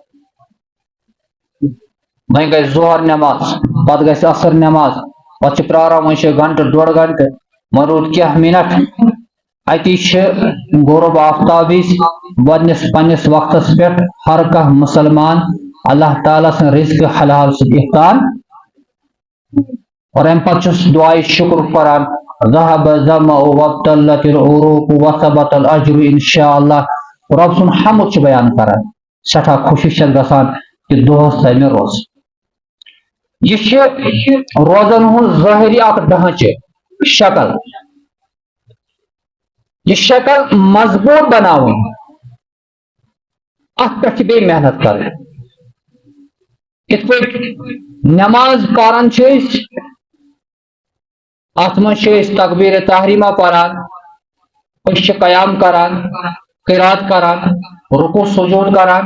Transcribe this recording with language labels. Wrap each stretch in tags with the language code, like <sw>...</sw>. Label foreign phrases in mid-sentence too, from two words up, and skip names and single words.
<ks>وۄنۍ گژھِ ظہر نٮ۪ماز پتہٕ گژھِ عصر نٮ۪ماز پتہٕ چھِ پراران وۄنۍ چھِ گنٹہٕ ڈۄڑ گنٹہٕ وۄنۍ روٗد کینٛہہ مِنٹ اتی چھِ غروب آفتاب وِزِ گۄڈنِس پننِس وقتس پٮ۪ٹھ ہر کانٛہہ مُسلمان اللہ تعالیٰ سٕنٛدِ رزقِ حلال سۭتۍ اِفطار اور امہِ پتہٕ چھُس دعایہِ شُکر پران</ks> <ar>ذهب الظمأ وابتلت العروق وثبت الاجر انشاء اللہ</ar> <ks>رب سُنٛد حمد چھُ بیان کران سٮ۪ٹھاہ خوشی چھس گژھان کہ دۄہس تھایہِ مےٚ روزٕ یہ روزن ہُنٛد ظٲہری اکھ ڈھانچہٕ شکل یہ شکل مضبوط بناوٕنۍ اتھ پٮ۪ٹھ چھِ بیٚیہِ محنت کرٕنۍ یِتھ پٲٹھۍ نٮ۪ماز پران چھِ أسۍ اتھ منٛز چھِ أسۍ تکبیرِ تحریمہ پران أسۍ چھِ قیام کران قرات کران رکوع سجود کران</ks>